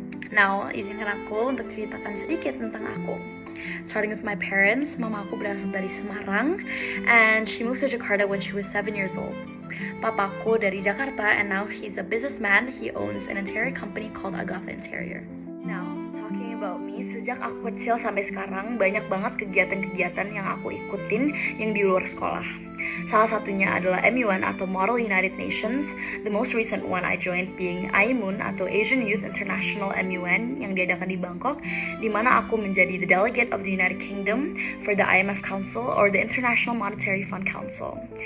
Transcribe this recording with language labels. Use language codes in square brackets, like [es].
[id] Now, izinkan aku untuk ceritakan sedikit tentang aku. [en] Starting with my parents, [id] mama aku berasal dari Semarang, [en] and she moved to Jakarta when she was 7 years old. [id] Papaku dari Jakarta, [en] and now he's a businessman. He owns an interior company called Agatha Interior. Now, talking about me, [id] sejak aku kecil sampai sekarang banyak banget kegiatan-kegiatan yang aku ikutin yang di luar sekolah. Salah satunya adalah MUN atau Model United Nations. [en] The most recent one I joined being AIMUN [id] atau Asian Youth International MUN yang diadakan di Bangkok, di mana aku menjadi [en] the delegate of the United Kingdom for the IMF Council or the International Monetary Fund Council.